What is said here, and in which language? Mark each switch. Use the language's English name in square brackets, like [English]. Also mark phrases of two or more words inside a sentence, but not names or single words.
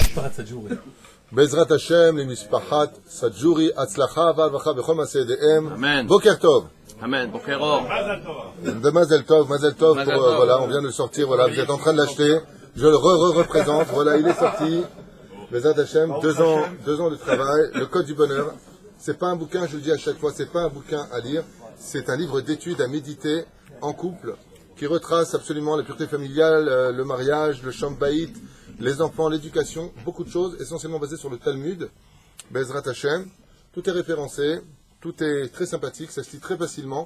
[Hebrew] משפחת סג'ורי. בעזרת השם למשפחת סג'ורי, הצלחה והברכה בכל מעשה ידיהם. אמן. בוקר טוב. אמן בוקר אור. מזל טוב, [French] voilà, on vient de le sortir, voilà, vous êtes en train de l'acheter, je le représente, voilà, il est sorti, [Hebrew] בעזרת השם, [French] 2 ans de travail, le code du bonheur, c'est pas un bouquin, je le dis à chaque fois, c'est pas un bouquin à lire, c'est un livre d'études à méditer en couple, qui retrace absolument la pureté familiale, le mariage, le [Hebrew] שלום בית, [French] les enfants, l'éducation, beaucoup de choses, essentiellement basées sur le Talmud, [Hebrew] בעזרת השם, [French] tout est référencé, tout est très sympathique, ça se lit très facilement.